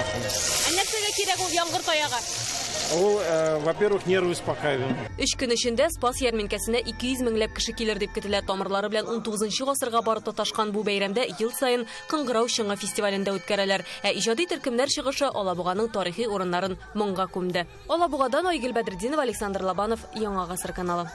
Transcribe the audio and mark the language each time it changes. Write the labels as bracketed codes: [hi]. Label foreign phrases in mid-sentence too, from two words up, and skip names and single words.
[tt] Нәрсәгә кирәк ул яңгыр таягы? Ул, [ru] во-первых, нервы успокаивает. [tt] 3 көн эчендә Спас ярминкәсенә 200 меңләп кеше килер дип көтелә. Тамырлары белән 19-нчы гасырга барып тоташкан бу бәйрәмдә ел саен Кыңгырау чыңы фестивалендә үткәрәләр. Ә иҗади төркемнәр чыгышы Алабуганың тарихи урыннарын моңга күмде. Алабугадан Айгөл Бәдретдинова, Александр Лобанов, Яңа гасыр каналы.